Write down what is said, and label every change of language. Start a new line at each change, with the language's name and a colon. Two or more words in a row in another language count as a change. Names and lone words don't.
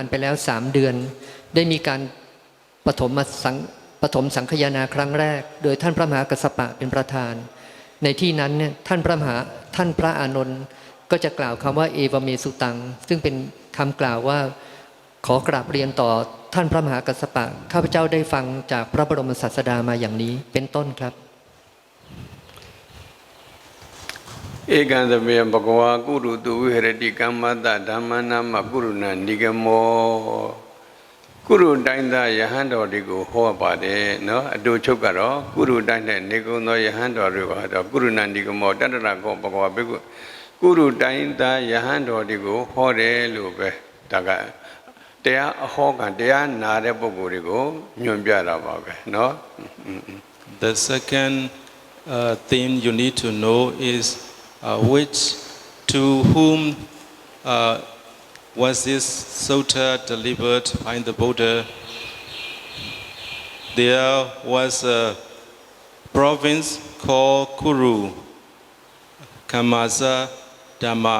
Thai: ไปแล้ว3 เดือนได้มีการปฐมสังคายนาครั้งแรกโดยท่านพระมหากัสสปะเป็นประธานในที่นั้นเนี่ยท่านพระอานนท์ก็จะกล่าวคำว่าเอวเมสุตังซึ่งเป็นคำกล่าวว่าขอกราบเรียนต่อท่านพระมหากัสสปะข้าพเจ้าได้ฟังจากพระบรมศาสดามาอย่างนี้เป็นต้นครับ
Pali: เอกันตเมบกวากุรุตุวิหรติกัมมัตตธัมมนามะกุรุณานิกโมกุรุ
Burmese: တိုင်းသားယဟန်တော်တွေကိုဟောပါတယ်နော်အတူချုပ်ကတော့ကုရုတိုင်းတဲ့နေကုံသောယဟန်တော်တွေကတော့
Pali: ကုရုဏန္ဒီကမောတတ္တရကောဘဂဝါဘေကုကုရု
Burmese: တိုင်းသားယဟန်တော်တွေကိုဟောတယ်လို့ပဲဒါကတရားအဟောကတရားနာတဲ့ပုဂ္ဂိုလ်တွေကိုညွှန်ပြတာပါပဲနော်
English: The second thing you need to know is to whom was this sutta delivered by the Buddha. There was a province called Kuru, Kamasa Dhamma.